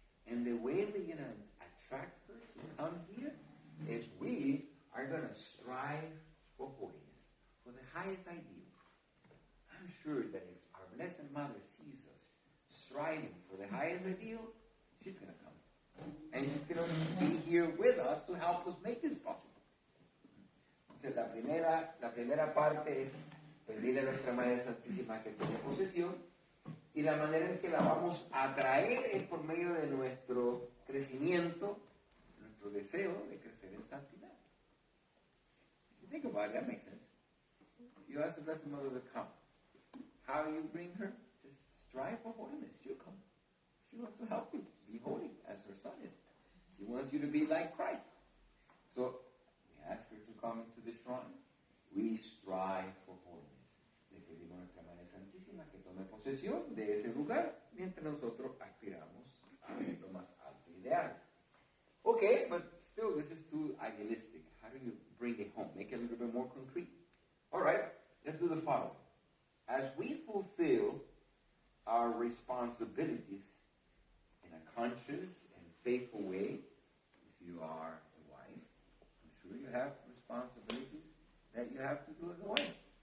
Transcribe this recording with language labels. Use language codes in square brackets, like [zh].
[en] And the way we're going to attract her to come here is we are going to strive for holiness, for the highest ideal. I'm sure that if our Blessed Mother sees us striving for the highest ideal, she's going to come. And she's going to be here with us to help us make this possible. [es] Entonces, la primera parte es pedirle a nuestra Madre Santísima que tome posesión, y la manera en que la vamos a atraer es por medio de nuestro crecimiento, nuestro deseo de crecer en santidad. [en] If you think about it, that makes sense. If you ask the Blessed Mother to come, how do you bring her? Just strive for holiness. She'll come. She wants to help you be holy as her son is. She wants you to be like Christ. So we ask her to come to the shrine. We strive for holiness. [es] Le pedimos a nuestra Madre Santísima que tome posesión de ese lugar mientras nosotros aspiramos a lo más alto ideales. [en] Okay, but still this is too idealistic. How do you bring it home? Make it a little bit more concrete. All right, let's do the following. As we fulfill our responsibilities in a conscious and faithful way, if you are a wife, I'm sure you have responsibilities that you have to do as a wife.